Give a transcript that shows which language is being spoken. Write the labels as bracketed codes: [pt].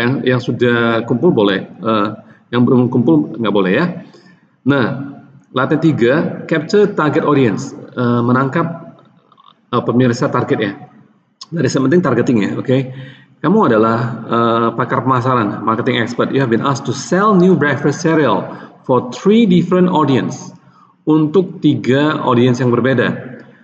[id] Yang sudah kumpul boleh, yang belum kumpul nggak boleh ya. Nah, latihan 3, [en] capture target audience, [id] menangkap pemirsa target ya. Dari penting targeting ya, oke. Kamu adalah pakar pemasaran, marketing expert. [en] You have been asked to sell new breakfast cereal for 3 different audience. [id] Untuk 3 audiens yang berbeda.